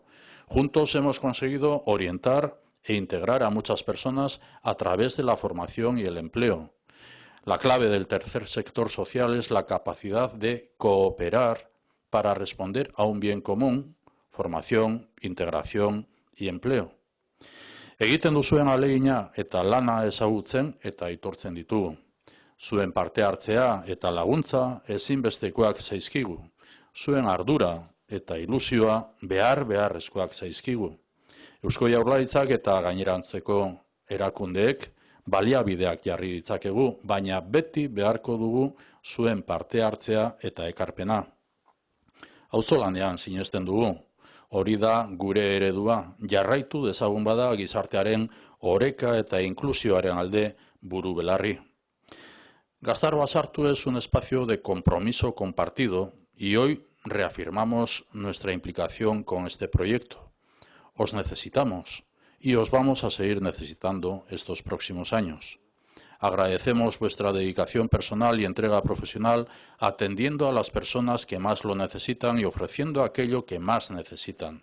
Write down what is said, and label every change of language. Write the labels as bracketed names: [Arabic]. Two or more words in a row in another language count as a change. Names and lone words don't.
[Spanish] Juntos hemos conseguido orientar e integrar a muchas personas a través de la formación y el empleo. La clave del tercer sector social es la capacidad de cooperar para responder a un bien común, formación, integración y empleo. [Basque] Egiten duzuen ahalegina eta lana ezagutzen eta aitortzen ditugu. Zuen parte hartzea eta laguntza ezinbestekoak zaizkigu. Zuen ardura eta ilusioa beharrezkoak zaizkigu. Eusko Jaurlaritzak eta gainerantzeko erakundeek baliabideak jarri ditzakegu, baina beti beharko dugu zuen parte hartzea eta ekarpena. Auzolanean sinesten dugu. Hori da gure eredua, jarraitu dezagun bada gizartearen oreka eta inklusioaren alde buru belarri. [Spanish] Gaztaroa Sartu es un espacio de compromiso compartido y hoy reafirmamos nuestra implicación con este proyecto. Os necesitamos y os vamos a seguir necesitando estos próximos años. Agradecemos vuestra dedicación personal y entrega profesional atendiendo a las personas que más lo necesitan y ofreciendo aquello que más necesitan.